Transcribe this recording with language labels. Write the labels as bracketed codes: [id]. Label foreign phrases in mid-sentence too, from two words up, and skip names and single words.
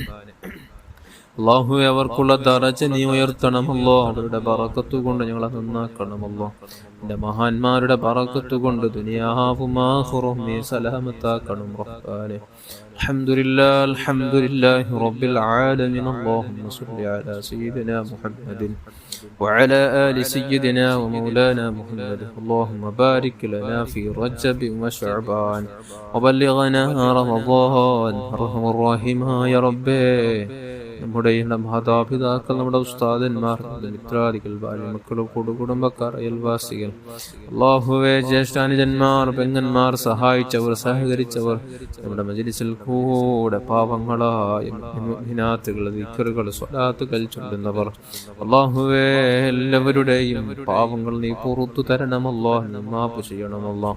[ml] അല്ലാഹുവേ അവർക്കുള്ള ദറജ നീ ഉയർത്തണമല്ലോ. അവരുടെ ബറക്കത്ത് കൊണ്ട് ഞങ്ങളെ നന്നാക്കണമല്ലോ. എന്റെ മഹാന്മാരുടെ ബറക്കത്ത് കൊണ്ട് ദുനിയാവും ആഖിറവും നീ സലാമത്താക്കണം റഹ്മാനെ. [ar] الحمد لله رب العالمين. اللهم صل على سيدنا محمد وعلى آل سيدنا ومولانا محمد. اللهم بارك لنا في رجب وشعبان وبلغنا رمضان. أرحم الراحمين يا ربي [ml] നമ്മുടെ മാതാപിതാക്കൾ, നമ്മുടെ ഉസ്താദന്മാർ, മിത്രാദികൾ, ഭാര്യ, മക്കൾ, കുടുംബക്കാർ, അയൽവാസികൾ, അല്ലാഹുവേ ജ്യേഷ്ഠാനുജന്മാർ, പെങ്ങന്മാർ, സഹായിച്ചവർ, സഹകരിച്ചവർ, നമ്മുടെ മജ്‌ലിസിൽ കൂടെ പാവങ്ങളായ മുഅ്മിനാത്തുകൾ, ദിക്റുകൾ, സ്വലാത്തുകൾ ചൊല്ലുന്നവർ, അല്ലാഹുവേ എല്ലാവരുടെയും പാവങ്ങൾ നീ പുറത്തു തരണം അല്ലാഹ്, നീ മാപ്പ് ചെയ്യണം അല്ലാഹ്.